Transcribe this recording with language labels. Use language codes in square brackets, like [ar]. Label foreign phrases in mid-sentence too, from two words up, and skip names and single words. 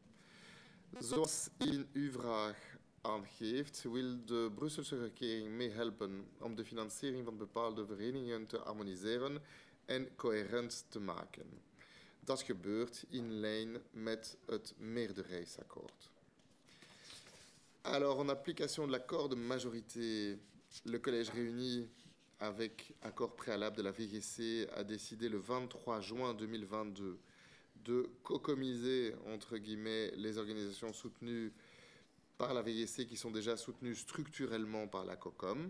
[nl] Zoals in uw vraag aangeeft, wil de Brusselse regering meehelpen om de financiering van bepaalde verenigingen te harmoniseren en coherent te maken. Dat gebeurt in lijn met het meerderheidsakkoord. [fr] Alors, en application de l'accord de majorité, le Collège réuni avec accord préalable de la VGC a décidé le 23 juin 2022 de cocomiser, entre guillemets, les organisations soutenues par la VGC qui sont déjà soutenues structurellement par la COCOM.